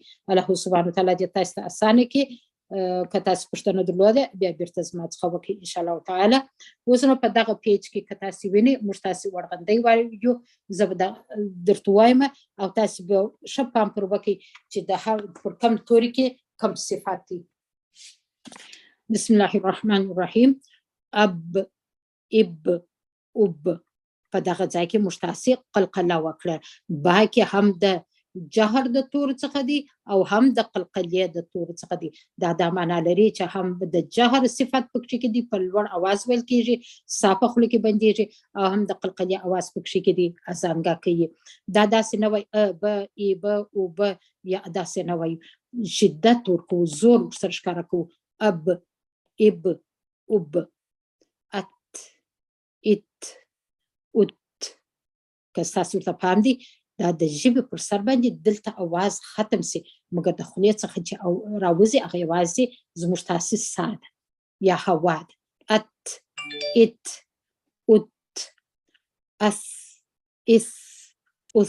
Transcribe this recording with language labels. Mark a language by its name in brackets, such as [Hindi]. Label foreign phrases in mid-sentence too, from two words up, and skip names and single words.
[Arabic] الله سبحانه وتعالی [Pashto] دې تاسو ته اسانه کړي. که تاسو پوښتنه درلوده بیا بیرته زما څخه وکړئ [Arabic] ان شاء الله تعالی. [Pashto] اوس نو په دغه پیج کې که تاسو وینئ موږ تاسې ورغندی وایو، زه به درته وایم او تاسو به ښه پام پر وکړئ چې د پر کوم توري کې کوم صفات دي. [Arabic] بسم الله الرحمن الرحیم. اب، اب، اب، [Pashto] په دغه ځای کې موږ تاسې قلقله وکړه. با کې هم د جهر د تور څخه دی او هم د قلقلې د تور څخه دی. دا معنا لري چې هم د جهر صفت پکې کې دی، په لوړ اواز ویل کېږي، صافه خوله کې بندېږي، او هم د قلقلې اواز پکې کې دی، ازانګه کوي. دا داسې نه وایي ا ب ای ب او ب، یا داسې نه وایي، شدت ورکو، زور ورسره ښکاره کوو. اب، اب، اب، ات، ات، ات. که ستاسو ورته پام دی دا د ژبې پر سر باندې دلته اواز ختم سي، مګر د خولې څخه چې راوځي هغه یوازې زموږ تاسې سا ده یا هوا ده. ات، ات، ات، اس، اس، اوس.